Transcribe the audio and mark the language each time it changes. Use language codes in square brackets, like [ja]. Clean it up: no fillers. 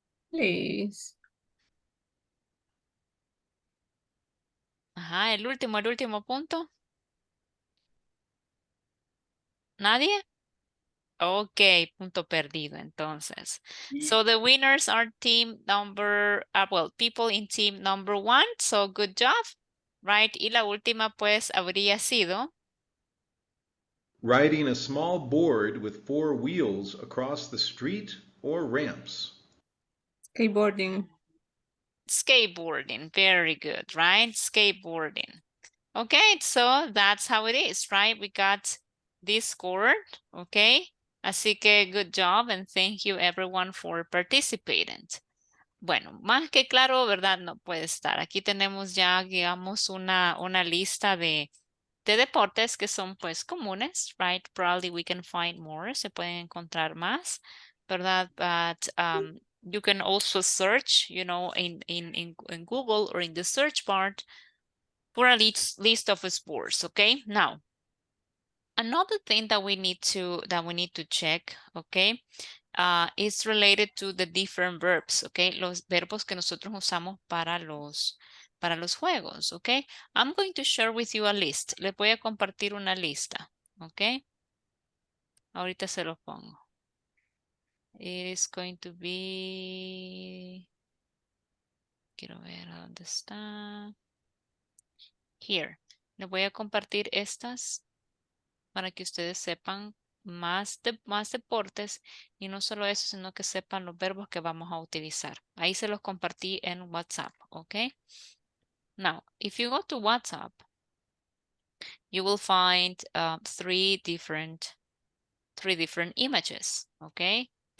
[en] Please. [es] Ajá, el último punto. ¿Nadie? Ok, punto perdido entonces. [en] So the winners are team number, people in team number 1. So good job, right? [es] Y la última pues habría sido [en] Riding a small board with 4 wheels across the street or ramps. Skateboarding. skateboarding. Very good, right? Skateboarding. Okay, so that's how it is, right? We got this scored, okay? [es] Así que [en] good job and thank you everyone for participating. [es] Bueno, más que claro, ¿verdad? No puede estar. Aquí tenemos ya, digamos, una lista de deportes que son pues comunes, right? [en] Probably we can find more, [es] se pueden encontrar más, ¿verdad? [en] But you can also search, you know, in Google or in the search bar for a list of sports, okay? Now, another thing that we need to check, okay? Is related to the different verbs, okay? [es] Los verbos que nosotros usamos para los juegos, okay? [en] I'm going to share with you a list. [es] Les voy a compartir una lista, okay? Ahorita se lo pongo. [en] It is going to be... [es] Quiero ver a dónde está. [en] Here. [es] Les voy a compartir estas para que ustedes sepan más deportes y no solo eso, sino que sepan los verbos que vamos a utilizar. Ahí se los compartí en WhatsApp, ¿ok? [en] Now, if you go to WhatsApp, you will find 3 different images, okay?